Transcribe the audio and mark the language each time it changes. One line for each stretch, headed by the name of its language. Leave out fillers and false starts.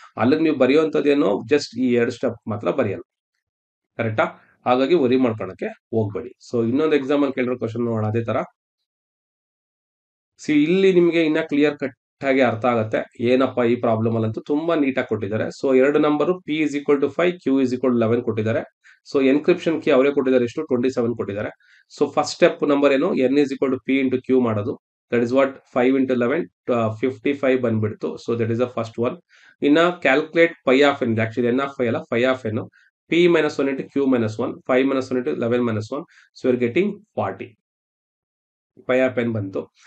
Kannada: ಅಲ್ಲಿಗೆ ನೀವು ಬರೆಯುವಂತದ್ದೇನೋ ಜಸ್ಟ್ ಈ 2 ಸ್ಟೆಪ್ ಮಾತ್ರ ಬರೆಯಲ್ಲ, ಕರೆಕ್ಟಾ? ಹಾಗಾಗಿ ವರಿ ಮಾಡ್ಕೊಳಕ್ಕೆ ಹೋಗ್ಬೇಡಿ. ಸೊ ಇನ್ನೊಂದು ಎಕ್ಸಾಮ್ ಅಲ್ಲಿ ಕೇಳಿರೋ ಕ್ವಶನ್ ನೋಡೋಣ ಅದೇ ತರ. ಇಲ್ಲಿ ನಿಮ್ಗೆ ಇನ್ನ ಕ್ಲಿಯರ್ ಕಟ್ ಆಗಿ ಅರ್ಥ ಆಗುತ್ತೆ ಏನಪ್ಪಾ ಈ ಪ್ರಾಬ್ಲಮ್ ಅಲ್ಲಂತೂ ತುಂಬಾ ನೀಟಾಗಿ ಕೊಟ್ಟಿದ್ದಾರೆ. So 2 number
English: P is equal to 5, Q is equal to 11
Kannada: ಕೊಟ್ಟಿದ್ದಾರೆ. ಸೊ ಎನ್ಕ್ರಿಪ್ಷನ್ ಕೀ ಅವರೇ ಕೊಟ್ಟಿದ್ದಾರೆ, ಎಷ್ಟು 27 ಕೊಟ್ಟಿದ್ದಾರೆ. ಸೊ ಫಸ್ಟ್ ಸ್ಟೆಪ್ ನಂಬರ್ ಏನು,
English: N is equal to P into Q
Kannada: ಮಾಡೋದು.
English: That is what 5 into 11 55 ಬಂದ್ಬಿಡ್ತು. So that is the first one. ಇನ್ನ calculate pi of N, actually N of phi ಅಲ್ಲ, phi of N, P minus one into Q minus one, 5 minus one into 11 minus one, so your getting 40 pi of N ಬಂತು.